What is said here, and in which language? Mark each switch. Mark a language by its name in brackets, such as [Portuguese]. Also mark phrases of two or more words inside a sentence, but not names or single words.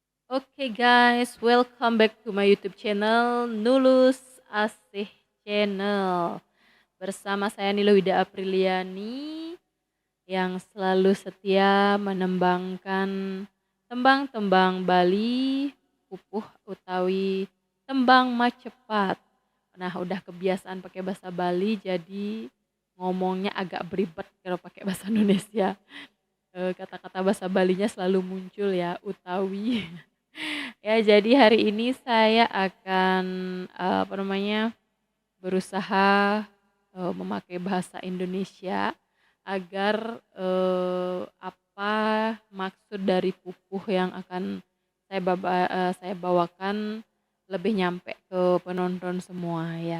[English] Oke guys, welcome back to my YouTube channel Nulus Asih Channel. [Indonesian] Bersama saya Nilo Wida Apriliani yang selalu setia menembangkan tembang-tembang Bali, pupuh utawi tembang macepat. Nah, udah kebiasaan pakai bahasa Bali jadi ngomongnya agak beribet kalau pakai bahasa Indonesia. Kata-kata bahasa Balinya selalu muncul ya, utawi. Ya, jadi hari ini saya akan berusaha memakai bahasa Indonesia agar apa maksud dari pupuh yang akan saya bawakan lebih nyampe ke penonton semua ya.